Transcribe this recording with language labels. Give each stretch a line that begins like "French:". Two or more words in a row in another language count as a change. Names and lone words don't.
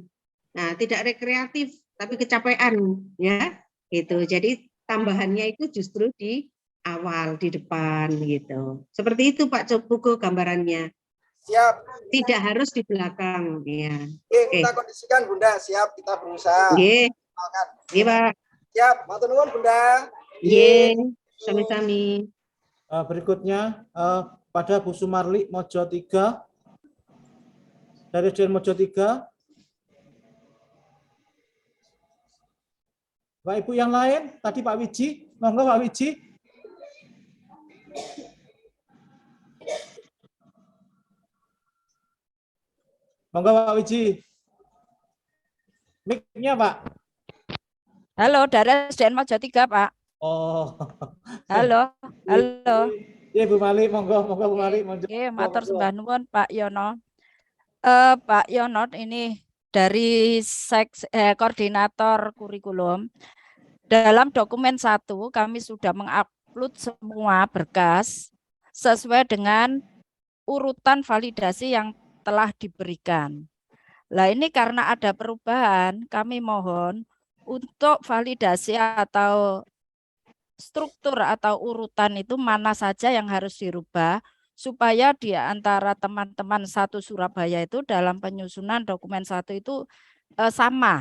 Indonesian: Nah, tidak rekreatif tapi kecapean ya. Itu. Jadi tambahannya itu justru di awal, di depan gitu. Seperti itu Pak Pugo gambarannya. Siap. Tidak harus di belakang ya. Oke, kita kondisikan Bunda, siap kita berusaha.
Javanese: Nggih. Nggih, Pak.
Indonesian: Siap,
Javanese: matur nuwun
Indonesian: Bunda.
Javanese: Nggih, sami-sami.
Indonesian: Berikutnya pada Bu Sumarli Mojo 3 dari SDN Mojo 3. Bapak Ibu yang lain, tadi Pak Wiji, monggo Pak Wiji.
Javanese: Monggo Pak Wiji.
Indonesian: Mic-nya Pak. Halo, dari SDN Mojo 3 Pak. Oh. Halo. Iya Bu Mali, monggo Bu Mali.
Javanese: Oke, matur sembah nuwun Pak Yono.
Indonesian: Pak Yono ini dari koordinator kurikulum. Dalam dokumen 1 kami sudah mengupload semua berkas sesuai dengan urutan validasi yang telah diberikan. Nah ini karena ada perubahan, kami mohon untuk validasi atau struktur atau urutan itu mana saja yang harus dirubah supaya di antara teman-teman satu Surabaya itu dalam penyusunan dokumen 1 itu sama.